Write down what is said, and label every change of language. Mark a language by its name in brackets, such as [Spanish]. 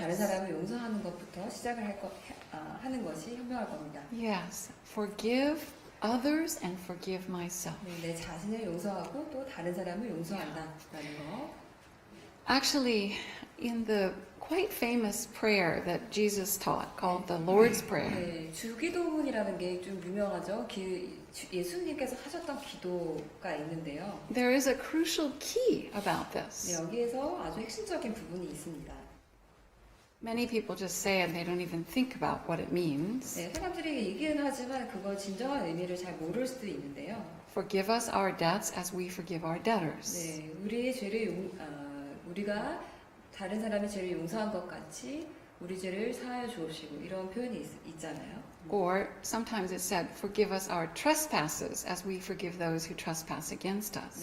[Korean] 다른 사람을 용서하는 것부터 시작을 하는 것이 현명할 겁니다. [English] Yes. Forgive others and forgive myself. [Korean] 네, 내 자신을 용서하고 또 다른 사람을 용서한다라는 거. [English] Actually, in the quite famous prayer that Jesus taught, called the Lord's Prayer, [Korean] 네, 주기도문이라는 게 좀 유명하죠. 예수님께서 하셨던 기도가 있는데요. [English] there is a crucial key about [Korean] 네, [English] this. [Korean] 여기에서 아주 핵심적인 부분이 있습니다. [English] Many people just say it and they don't even think about what it means. [Korean] 네, 사람들이 얘기는 하지만 그걸 진정한 의미를 잘 모를 수도 있는데요. [English] Forgive us our debts as we forgive our debtors. [Korean] 네, 우리의 죄를 우리가 다른 사람의 죄를 용서한 것 같이 우리 죄를 사하여 주옵시고 이런 표현이 있잖아요. [English] Or sometimes it's said, forgive us our trespasses as we forgive those who trespass against us.